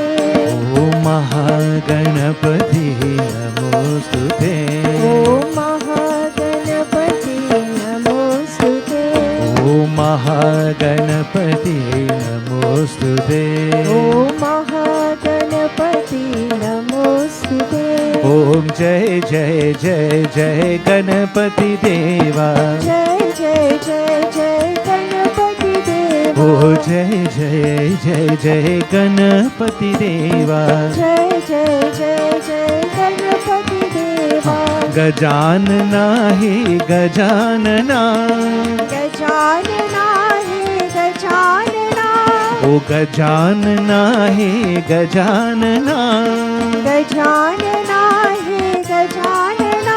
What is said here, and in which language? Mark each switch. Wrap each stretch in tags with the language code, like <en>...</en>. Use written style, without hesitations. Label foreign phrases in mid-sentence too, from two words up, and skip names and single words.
<sa>ॐ महागणपति नमोस्तुते ॐ महागणपति नमोस्तुते ॐ महागणपति नमोस्तुते ॐ महागणपति नमोस्तुते</sa> <hi>ॐ जय जय जय जय गणपति देवा जय जय जय जय गणपति देवा ओ जय जय जय जय गणपति देवा जय जय जय जय गणपति देवा गजानना हे गजानना गजानना हे गजानना ओ गजानना हे गजानना गजानना हे गजानना</hi>